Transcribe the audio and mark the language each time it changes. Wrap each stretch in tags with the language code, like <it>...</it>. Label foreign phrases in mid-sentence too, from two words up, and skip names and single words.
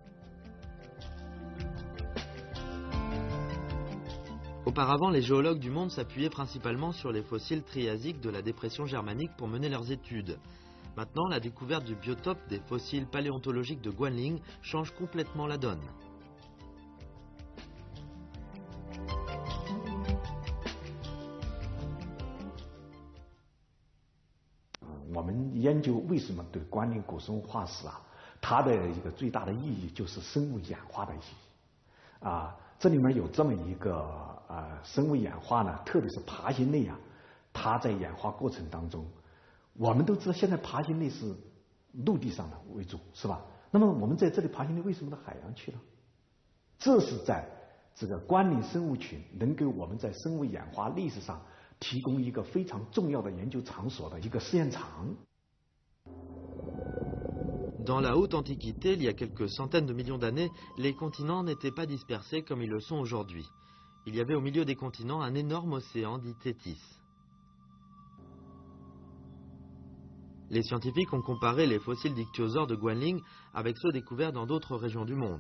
<fr>Auparavant, les géologues du monde s'appuyaient principalement sur les fossiles triasiques de la dépression germanique pour mener leurs études. Maintenant, la découverte du biotope des fossiles paléontologiques de Guanling change complètement la donne.</fr> <zh>我们研究为什么对关林古生物化石它的一个最大的意义就是生物演化的意义这里面有这么一个生物演化呢，特别是爬行类它在演化过程当中，我们都知道现在爬行类是陆地上的为主，是吧？那么我们在这里爬行类为什么到海洋去了？这是在这个关林生物群能给我们在生物演化历史上提供一个非常重要的研究场所的一个试验场。</zh> <fr>Dans la haute antiquité, il y a quelques centaines de millions d'années, les continents n'étaient pas dispersés comme ils le sont aujourd'hui. Il y avait au milieu des continents un énorme océan dit Thétis. Les scientifiques ont comparé les fossiles d'ichthyosaures de Guanling avec ceux découverts dans d'autres régions du monde.</fr>